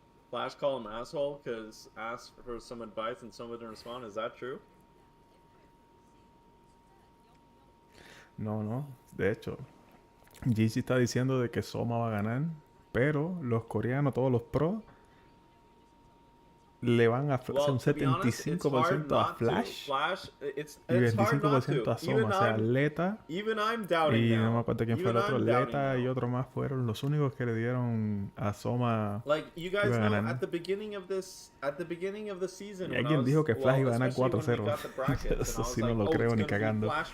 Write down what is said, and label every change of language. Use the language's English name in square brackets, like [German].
[English] Flash called him asshole because asked for some advice and someone didn't respond. Is that true? No, no. [Spanish] De hecho, GC está diciendo de que Soma va a ganar, pero los coreanos, todos los pros, le van a hacer un 75% a Flash y 25% a Soma. O sea, Leta y no me acuerdo quién fue el otro. Leta y otro más fueron los únicos que le dieron a Soma. [English] You guys know, at the beginning of the season, [Spanish] y alguien dijo que Flash iba a ganar 4-0. Eso sí no lo creo ni cagando.